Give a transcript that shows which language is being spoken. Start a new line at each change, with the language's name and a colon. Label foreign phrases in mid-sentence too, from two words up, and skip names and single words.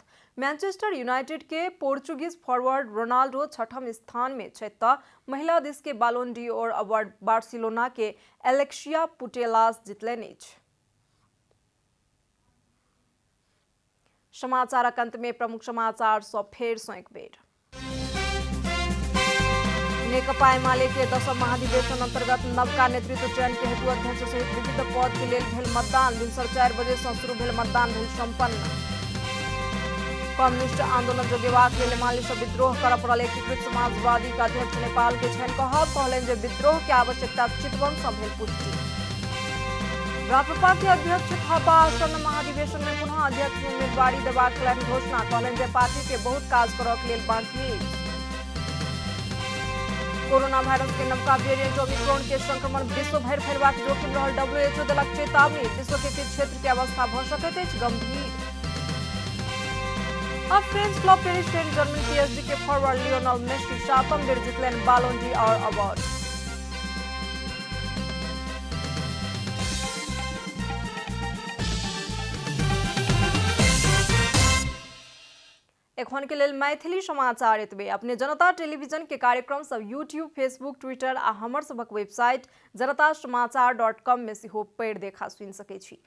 Maithili: मैनचेस्टर यूनाइटेड के पोर्चुगीज फॉरवर्ड रोनाल्डो 6ठम स्थान में छथि तऽ महिला दिस के बालोन ड'ओर अवार्ड बार्सिलोना के एलेक्सिया पुटेलास जीतलनि अछि। समाचारक अंत में प्रमुख समाचार सब फेर सो एक बेर। नेकपा एमाले के 10वां महाधिवेशन अंतर्गत नवका नेतृत्व चयन के हेतु अध्यक्ष सहित विविध पद के लिए भेल मतदान। दिनसर 4 बजे से शुरू भेल मतदान भेल संपन्न। कम्युनिस्ट आंदोलन जोगेबाक लेल एमाले से विद्रोह कर पड़ल एकीकृत समाजवादी का अध्यक्ष नेपाल के छन कहलन जे विद्रोह के आवश्यकता चितवन से भेल पुष्टि। राप्रपा के अध्यक्ष थापा आसन्न महाधिवेशन में पुनः अध्यक्ष उम्मीदवारी देबाक लेल घोषणा कहलन जे पार्टी के बहुत काज करक लेल बाकी अछि। कोरोना वायरस के नवका वेरिएंट ओमिक्रॉन के संक्रमण विश्व भर फैलबाक जोखिम रहल। WHO देलक चेतावनी। विश्व के किछु क्षेत्र के अवस्था भ सकैत अछि गंभीर। अब फ्रेंच क्लब पेरिस सेंट जर्मन PSG के फॉरवर्ड लियोनेल मेसी 7म बेर जीतलनि बालोन ड'ओर अवार्ड। एखन के लेल मैथिली समाचार एतबे। अपने जनता टेलीविजन के कार्यक्रम सब यूट्यूब, फेसबुक, ट्विटर आ हमर सबक वेबसाइट जनतासमाचार.com में सेहो पढ़ि देखा सुनि सकै छी।